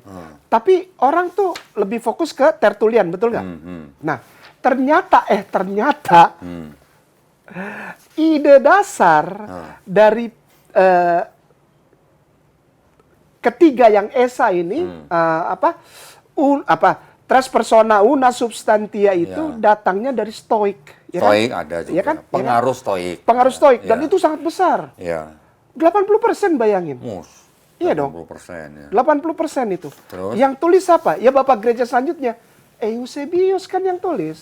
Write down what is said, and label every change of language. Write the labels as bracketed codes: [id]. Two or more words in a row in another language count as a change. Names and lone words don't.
[id] Tapi orang tuh lebih fokus ke Tertullian, betul nggak? Nah, ternyata ide dasar dari ketiga yang Esa ini [la] tres persona una substantia [id] itu datangnya dari Stoik. Stoik ada juga. Ya kan? Pengaruh Stoik. Pengaruh Stoik dan itu sangat besar. 80% bayangin. Iya dong. 80% ya. 80% itu. Terus? Yang tulis apa? Ya Bapak Gereja selanjutnya. Eusebius kan yang tulis.